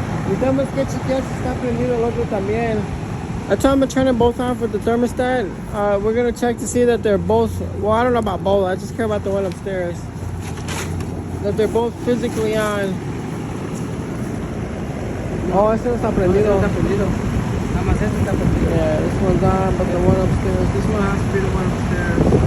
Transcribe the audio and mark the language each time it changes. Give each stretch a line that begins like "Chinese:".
Spanish: Y tenemos que chequear si está prendido el otro también.
English: I told him to turn them both on for the thermostat. We're gonna check to see that they're both. Well, I don't know about both. I just care about the one upstairs. That they're both physically on.
Spanish: Oh, ese no está prendido. Nada más este está prendido.
English: Yeah, this one's on, but the one upstairs. This one has to be the one upstairs.